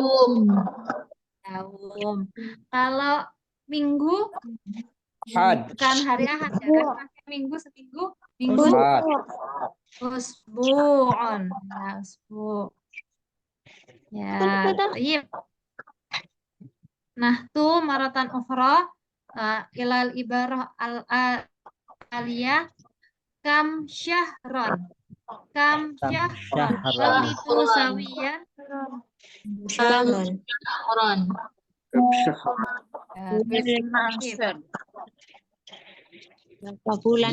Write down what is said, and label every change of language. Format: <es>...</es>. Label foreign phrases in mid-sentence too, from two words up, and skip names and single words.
<id>Kalau minggu bukan hari Ahad ya kan? Minggu seminggu. Minggu usbu'un.</id> <ar>Ya, أسبوع'. Ya, طيب. Nah, tuh مرةً أخرى إلى العبارة العالية كم شهرًا. كم شهرًا itu سويًّا شهرًا.</ar> <id>Berapa bulan?</id>